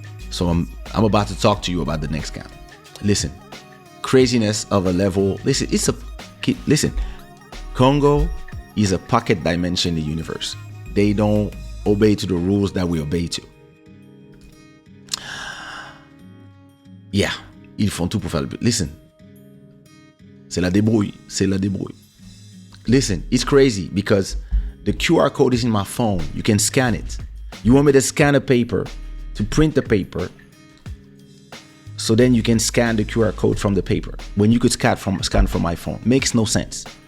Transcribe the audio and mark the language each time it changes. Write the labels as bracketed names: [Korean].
[English] So I'm about to talk to you about the next scam. Listen, craziness of a level. Listen, Congo is a pocket dimension in the universe. They don't obey to the rules that we obey to. [French] Yeah, ils font tout pour faire le but. Listen, c'est la débrouille. [English] Listen, it's crazy because the QR code is in my phone. You can scan it. You want me to scan a paper, to print the paper, so then you can scan the QR code from the paper when you could scan from my phone. Makes no sense.